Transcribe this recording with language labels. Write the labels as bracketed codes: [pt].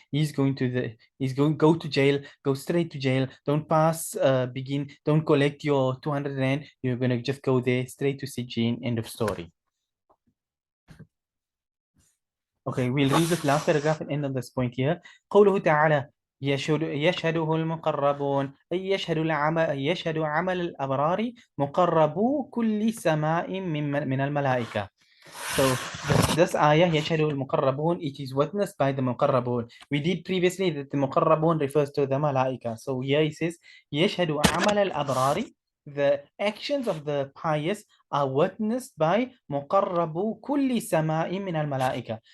[en] He's going to go to jail, go straight to jail. Don't don't collect your 200 rand. You're gonna just go there straight to sijjin. End of story. Okay, we'll read the last paragraph and end on this point here. [ar] قوله تعالى يشهده المقربون، أي يشهد عمل الأبرار مقربو كل سماء من الملائكة. [en] So this ayah [ar] يشهد المقربون, [en] it is witnessed by the muqarrabun. We did previously that the muqarrabun refers to the malaika. So here it says [ar] يشهد عمل الأبرار, [en] the actions of the pious are witnessed by [ar] مقربو كل سماء من الملائكة.